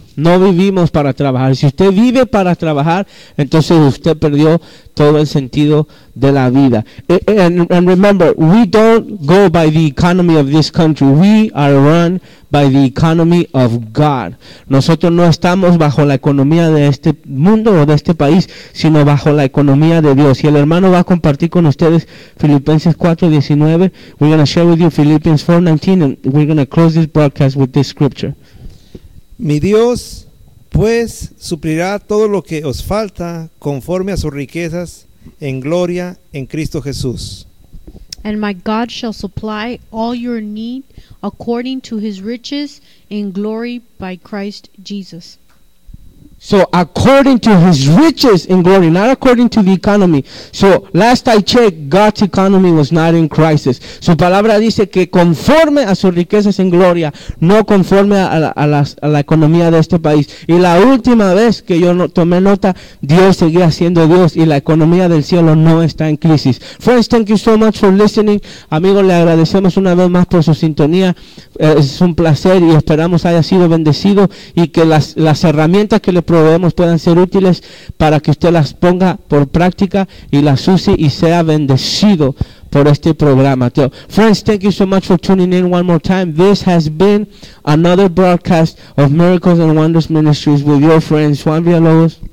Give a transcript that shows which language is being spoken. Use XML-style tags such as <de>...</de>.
<es>No vivimos para trabajar. Si usted vive para trabajar, entonces usted perdió todo el sentido de la vida.</es> <en>And remember, we don't go by the economy of this country. We are run by the economy of God.</en> <es>Nosotros no estamos bajo la economía de este mundo o de este país, sino bajo la economía de Dios. Y el hermano va a compartir con ustedes Filipenses 4:19.</es> <en>We're going to share with you Philippians 4:19, and we're going to close this broadcast with this scripture.</en> <es>Mi Dios, pues, suplirá todo lo que os falta conforme a sus riquezas en gloria en Cristo Jesús.</es> <en>And my God shall supply all your need according to his riches in glory by Christ Jesus. So according to his riches in glory, not according to the economy. So last I checked, God's economy was not in crisis.</en> <es>Su palabra dice que conforme a sus riquezas en gloria, no conforme a la economía de este país. Y la última vez que yo tomé nota, Dios seguía siendo Dios y la economía del cielo no está en crisis.</es> <en>Friends, thank you so much for listening.</en> <es>Amigos, le agradecemos una vez más por su sintonía. Es un placer y esperamos haya sido bendecido y que las herramientas que le proveemos puedan ser útiles para que usted las ponga por práctica y las use y sea bendecido por este programa.</es> <en>So, friends, thank you so much for tuning in one more time. This has been another broadcast of Miracles and Wonders Ministries with your friends Juan Villalobos,</en>